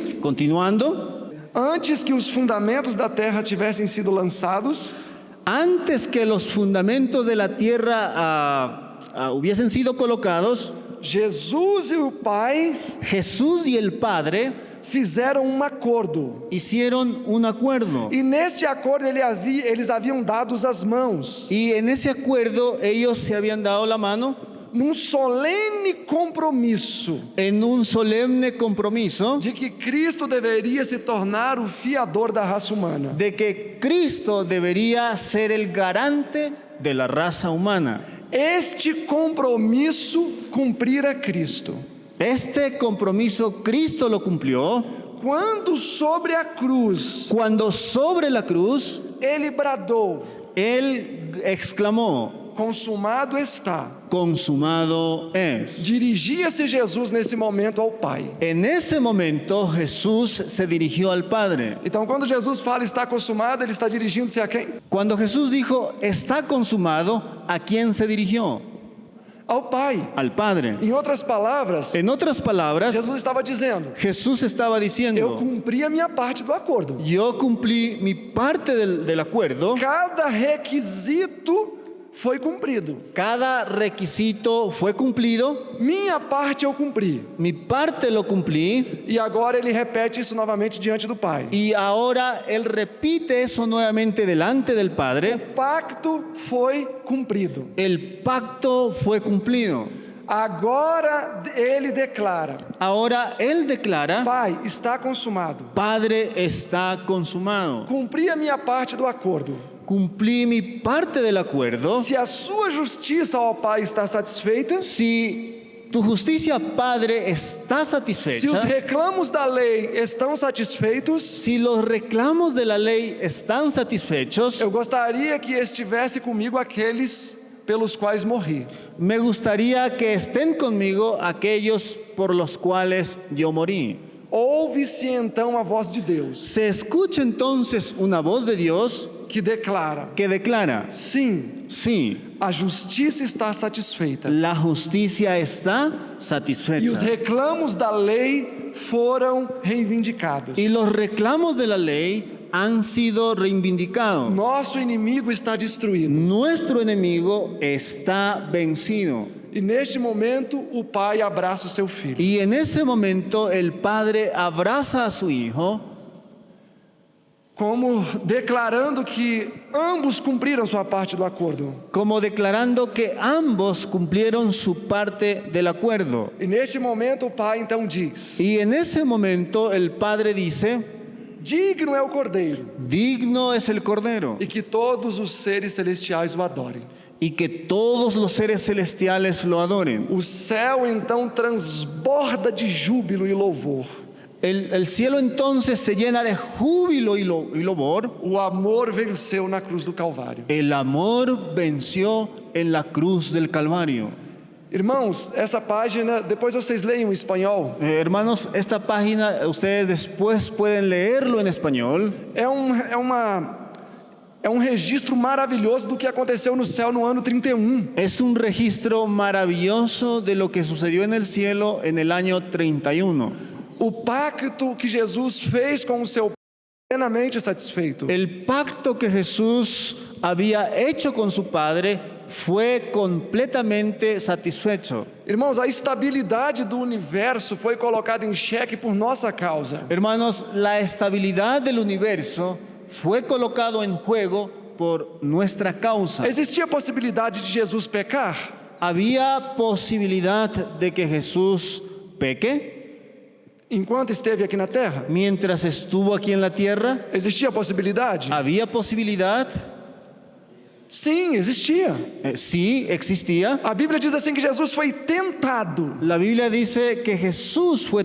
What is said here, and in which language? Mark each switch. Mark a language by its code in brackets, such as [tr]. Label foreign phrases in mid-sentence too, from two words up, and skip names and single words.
[pt] Continuando, antes que os fundamentos da terra tivessem sido lançados, [es] antes que los fundamentos de la tierra hubiesen sido colocados, [pt] Jesus e o Pai [es] Jesús y el Padre [pt] fizeram um acordo. [es] hicieron un acuerdo. [pt] E neste acordo eles haviam dado as mãos, [es] Y en ese acuerdo ellos se habían dado la mano [pt] num solene compromisso [es] en un solemne compromiso [pt] de que Cristo deveria se tornar o fiador da raça humana. [es] de que Cristo debería ser el garante de la raza humana. [pt] Este compromisso cumprira Cristo. [es] Este compromiso Cristo lo cumplió [pt] Quando sobre a cruz [es] cuando sobre la cruz [pt] ele bradou: [es] Él exclamó: [pt] consumado está. [es] consumado es. [pt] Dirigia-se Jesus nesse momento ao Pai. [es] En ese momento Jesús se dirigió al Padre. [pt] Então, quando Jesus fala está consumado, ele está dirigindo-se a quem? [es] Cuando Jesús dijo está consumado, ¿a quién se dirigió? [pt] Ao Pai. [es] Al Padre. [pt] Em outras palavras, [es] En otras palabras, [pt] Jesus estava dizendo: [es] Jesús estaba [pt] eu [es] diciendo: [pt] cumpri a minha parte do acordo. [es] yo cumplí mi parte del acuerdo. [pt] Cada requisito foi cumprido. [es] Cada requisito fue cumplido, [pt] Minha parte eu cumpri. [es] mi parte lo cumplí, [pt] E agora ele repete isso novamente diante do Pai. [es] y ahora Él repite eso nuevamente delante del Padre. [pt] O pacto foi cumprido. [es] El pacto fue cumplido. [pt] Agora ele declara: [es] Ahora Él declara, [pt] Pai, está consumado. [es] Padre, está consumado. [pt] Cumpri a minha parte do acordo. [es] Cumplí mi parte del acuerdo. [pt] Se a sua justiça, ó Pai, está satisfeita, [es] Si tu justicia, Padre, está [pt] se os [es] satisfecha, [pt] reclamos da lei estão satisfeitos, [es] si los reclamos de la ley están satisfechos, [pt] eu gostaria que estivesse comigo aqueles pelos quais morri. [es] me gustaría que estén conmigo aquellos por los cuales yo morí. [pt] Ouve-se então a voz de Deus, [es] Se escucha entonces una voz de Dios [pt] que declara: [es] que declara, [pt] sim, [es] sí, [pt] a justiça está satisfeita. [es] la justicia está [pt] E os [es] satisfecha. [pt] reclamos da lei foram reivindicados. [es] Y los reclamos de la ley han sido reivindicados. [pt] Nosso inimigo está destruído. [es] Nuestro enemigo está vencido. [pt] E neste momento o pai abraça o seu filho. [es] Y en ese momento el padre abraza a su hijo [pt] Como declarando que ambos cumpriram sua parte do acordo. [es] como declarando que ambos cumplieron su parte del acuerdo. [pt] E neste momento o pai então diz: [es] Y en ese momento el padre dice, [pt] digno é o cordeiro, [es] digno es el Cordero, [pt] e que todos os seres celestiais o adorem. [es] y que todos los seres celestiales lo adoren. [pt] O céu então transborda de júbilo e louvor. [es] El cielo entonces se llena de júbilo y louvor. [pt] O amor venceu na cruz do Calvário. [es] El amor venció en la cruz del Calvario. [pt] Irmãos, essa página, depois vocês leiam em espanhol, [es] Hermanos, esta página ustedes después pueden leerlo en español. [pt] é um registro maravilhoso do que aconteceu no céu no ano 31. [es] Es un registro maravilloso de lo que sucedió en el cielo en el año 31. [pt] O pacto que Jesus fez com o seu Pai plenamente satisfeito. [es] El pacto que Jesús había hecho con su Padre fue completamente satisfecho. [pt] Irmãos, a estabilidade do universo foi colocada em xeque por nossa causa. [es] Hermanos, la estabilidad del universo fue colocado en juego por nuestra causa. [pt] Existia a possibilidade de Jesus pecar? [es] ¿Había posibilidad de que Jesús peque [pt] Enquanto esteve aqui na terra? [es] mientras estuvo aquí en la tierra? [pt] Existia a possibilidade? [es] ¿Había posibilidad? [pt] Sim, existia. [es] Sí, existía. [pt] A Bíblia diz assim que Jesus foi tentado. [es] La Biblia dice que Jesús fue